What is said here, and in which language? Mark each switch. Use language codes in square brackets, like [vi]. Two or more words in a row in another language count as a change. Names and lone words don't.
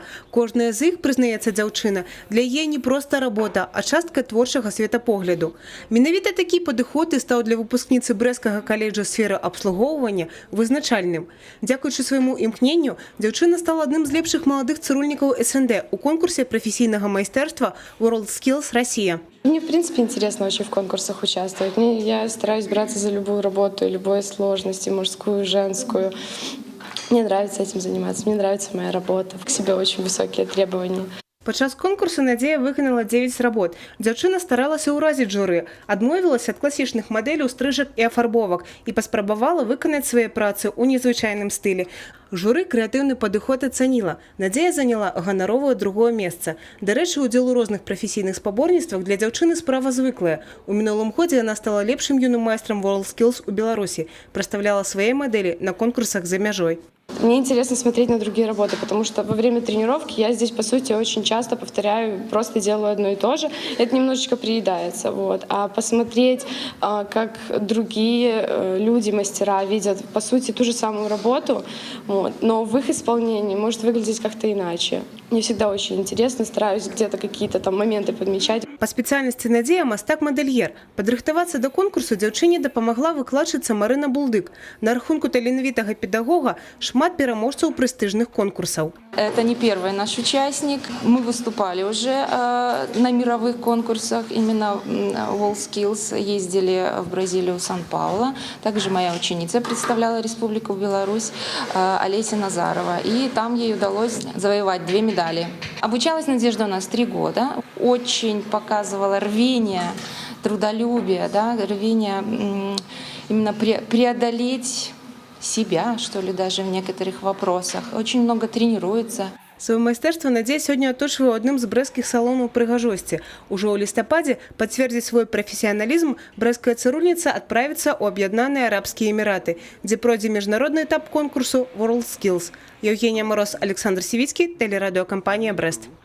[be] Кожная з іх, прызнаецца дзяўчына, для яе не проста работа, а частка творчага светапогляду. Менавіта такі падыход і стаў для выпускніцы Брэсцкага каледжа сферы абслугоўвання вызначальным. Дзякуючы свайму імкненню, дзяўчына стала адным з лепшых маладых цырульнікаў СНД у конкурсе прафесійнага майстэрства WorldSkills Россия. [ru] Мне, в принципе, интересно очень в конкурсах участвовать. Я стараюсь браться за любую работу, любой сложности, мужскую, женскую. Мне нравится этим заниматься, мне нравится моя работа. К себе очень высокие требования. [be] Падчас конкурсу Надзея выканала 9 работ. Дзяўчына старалася ўразіць журы, адмовілася ад класічных мадэляў стрыжак і афарбовак і паспрабавала выканаць свае працы ў незвычайным стылі. Журы крэатыўны падыход ацаніла. Надзея заняла ганаровае другое месца. Дарэчы, удзел у розных прафесійных спаборніцтвах для дзяўчыны справа звыклая. У мінулым годзе яна стала лепшым юным майстрам WorldSkills у Беларусі, прадстаўляла свае мадэлі на конкурсах за мяжой. [ru] Мне интересно смотреть на другие работы, потому что во время тренировки я здесь, по сути, очень часто повторяю, просто делаю одно и то же. Это немножечко приедается. Вот. А посмотреть, как другие люди, мастера видят, по сути, ту же самую работу, вот, но в их исполнении может выглядеть как-то иначе. Мне всегда очень интересно, стараюсь где-то какие-то там моменты подмечать. [be] Па спецыяльнасці Надзея мастак-мадэльер. Падрыхтавацца да конкурсу дзяўчыне дапамагла выкладчыца Марына Булдык. На рахунку таленавітага педагога шмат пераможцаў прэстыжных конкурсаў. [ru] Это не первый наш участник. Мы выступали уже на мировых конкурсах, именно WorldSkills. Ездили в Бразилию, Сан-Паулу. Также моя ученица представляла Республику Беларусь, Олеся Назарова. И там ей удалось завоевать 2 медали. Обучалась Надежда у нас 3 года. Очень показывала рвение, трудолюбие, да, рвение именно преодолеть себя, что ли, даже в некоторых вопросах. Очень много тренируется. [be] Сваё майстэрства Надзея сёння аточвае ў адным з брэсцкіх салонаў прыгажосці. Ужо ў лістападзе пацвердзіць свой прафесіяналізм брэсцкая цырульніца адправіцца ў Аб'яднаныя Арабскія Эміраты, дзе пройдзе міжнародны этап конкурсу WorldSkills. [ru] Евгения Мороз, Александр Сивицкий, телерадиокомпания «Брест».